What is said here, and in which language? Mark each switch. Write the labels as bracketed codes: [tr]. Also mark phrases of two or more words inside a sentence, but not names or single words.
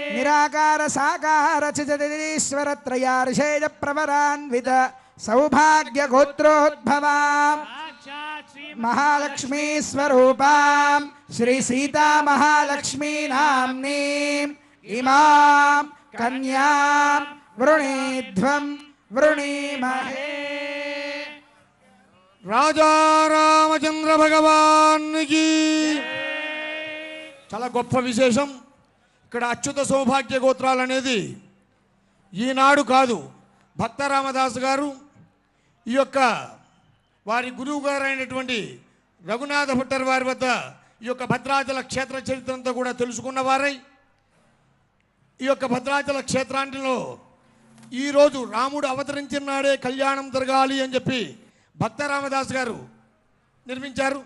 [sa] निराकार साकार चिदतीश्वर त्रयार्षेय प्रवरान्वित सौभाग्य गोत्रोद्भवा साक्षात् श्री महालक्ष्मी स्वरूपां श्री सीता महालक्ष्मी नाम्नीं इमां कन्यां वृणीध्वं वृणीमहे [te] రాజా రామచంద్ర భగవానికి చాలా గొప్ప విశేషం. ఇక్కడ అచ్యుత సౌభాగ్య గోత్రాలు అనేది ఈనాడు కాదు, భక్త రామదాసు గారు ఈ యొక్క వారి గురువు గారు అయినటువంటి రఘునాథ భట్టర్ వారి వద్ద ఈ యొక్క భద్రాచల క్షేత్ర చరిత్రంతో కూడా తెలుసుకున్న వారై ఈ యొక్క భద్రాచల క్షేత్రాంటిలో ఈరోజు రాముడు అవతరించిన నాడే కళ్యాణం జరగాలి అని చెప్పి భక్త రామదాస్ గారు నిర్మించారు.